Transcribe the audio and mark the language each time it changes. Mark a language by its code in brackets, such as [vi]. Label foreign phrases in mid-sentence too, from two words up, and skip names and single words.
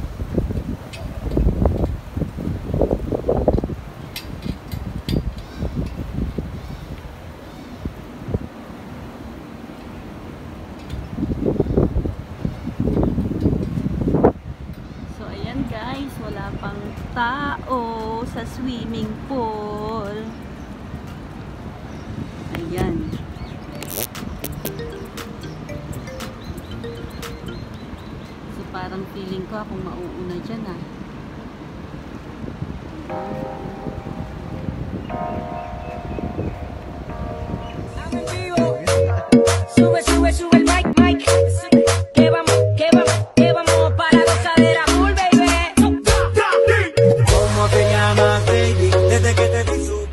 [tl] So ayan guys, wala pang tao sa swimming pool. Ayan. Parang feeling ko akong mauuna dyan ah. [es] Sube, sube, sube el mic, mic. Que vamos para gozadera [en] full, baby. [es] ¿Cómo te llamas, baby? Desde que te vi supe.